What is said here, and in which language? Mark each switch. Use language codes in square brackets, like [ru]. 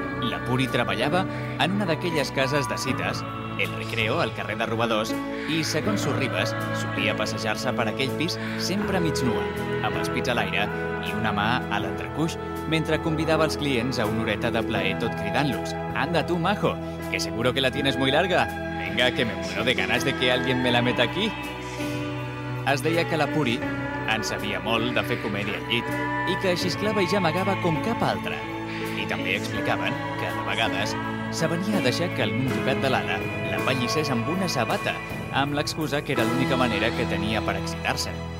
[ca] La Puri treballava en una d'aquelles cases de cites, El Recreo, al carrer de Robadors, i, segons Sorribas, solia passejar-se per aquell pis sempre mig nua, amb els pits a l'aire i una mà a l'entrecuix, mentre convidava els clients a una horeta de plaer tot cridant-los [es] «Anda tu, majo, que seguro que la tienes muy larga. Venga, que me muero de ganas de que alguien me la meta aquí». [ca] Es deia que la Puri en sabia molt de fer comèdia al llit i que xisclava i gemegava com cap altra. I també explicaven que, de vegades, s'avenia a deixar que algun jugat de l'ala la pallissés amb una sabata, amb l'excusa que era l'única manera que tenia per excitar-se.